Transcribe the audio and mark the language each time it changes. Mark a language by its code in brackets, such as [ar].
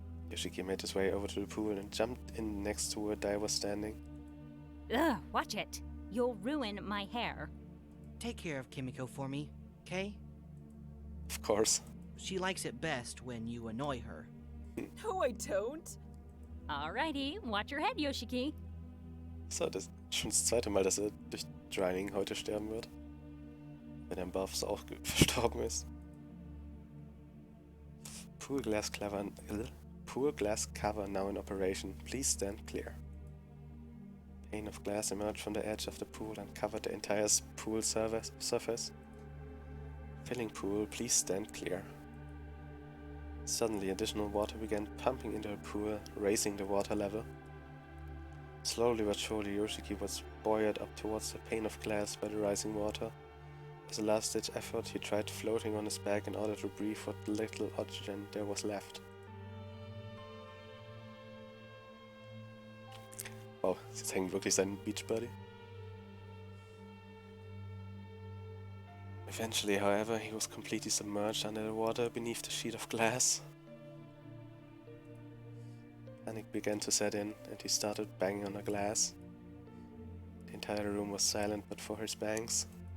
[en] Yoshiki made his way over to the pool and jumped in next to where Dai was standing. Ugh, watch it. You'll ruin my hair. Take care of Kimiko for me, okay? Of course. She likes it best when you annoy her. No, I don't. Alrighty, watch your head, Yoshiki. [de] So, das ist schon das zweite Mal, dass er durch Drowning heute sterben wird. Wenn er im Buffs auch verstorben ist. [en] Pool glass cover now in operation. Please stand clear. A pane of glass emerged from the edge of the pool and covered the entire pool surface. Filling pool, please stand clear. Suddenly, additional water began pumping into the pool, raising the water level. Slowly but surely, Yoshiki was buoyed up towards the pane of glass by the rising water. As a last-ditch effort, he tried floating on his back in order to breathe what little oxygen there was left. [de] Wow, jetzt hängt wirklich sein Beachbody. [en] Eventually, however, he was completely submerged under the water beneath the sheet of glass. Panic began to set in, and he started banging on the glass. The entire room was silent but for his bangs.